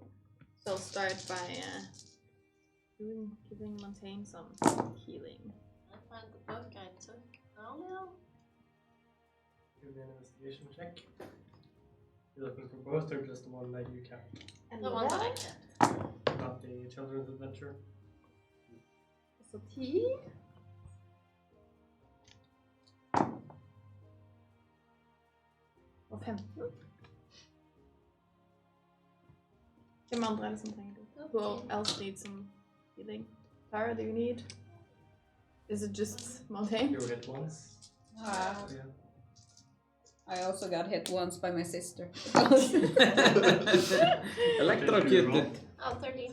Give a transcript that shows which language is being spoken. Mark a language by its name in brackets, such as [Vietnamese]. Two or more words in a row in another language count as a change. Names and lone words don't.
[English] So I'll start by giving Montaigne some healing. I find the book I took earlier. give me an investigation check. You're looking for both or just the one that you kept? And The one that I kept. Not the children's adventure. [Norwegian] Så 10. Og 15. Hvem andre er det som trenger det? [English] Who else needs some healing? Tara, do you need? Is it just Montaigne? You were hit once. Yeah. I also got hit once by my sister. Electrocuted. Oh, 13.